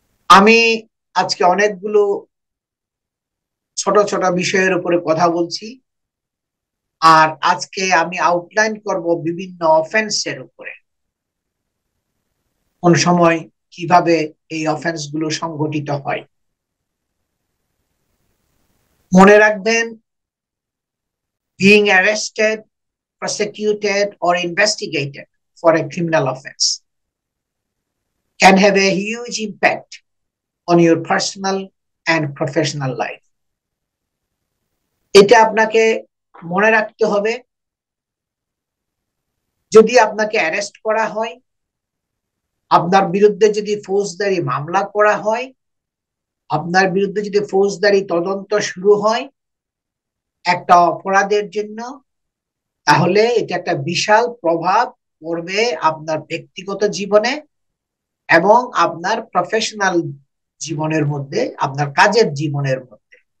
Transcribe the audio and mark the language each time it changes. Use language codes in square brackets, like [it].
[bn] আমি আজকে অনেকগুলো ছোট ছোট বিষয়ের উপরে কথা বলছি, আর আজকে আমি আউটলাইন করব বিভিন্ন অফেন্সের উপরে, কোন সময় কিভাবে এই অফেন্স গুলো সংঘটিত হয়। মনে রাখবেন, [en] being arrested, prosecuted, or investigated for a criminal offense can have a huge impact on your personal and professional life. [bn] এটা আপনাকে মনে রাখতে হবে, যদি আপনাকে অ্যারেস্ট করা হয়, আপনার বিরুদ্ধে যদি ফৌজদারি মামলা করা হয়, আপনার বিরুদ্ধে যদি ফৌজদারি তদন্ত শুরু হয় একটা অপরাধের জন্য, তাহলে এটা একটা বিশাল প্রভাব পড়বে আপনার ব্যক্তিগত জীবনে এবং আপনার প্রফেশনাল জীবনের মধ্যে, আপনার কাজের জীবনের মধ্যে।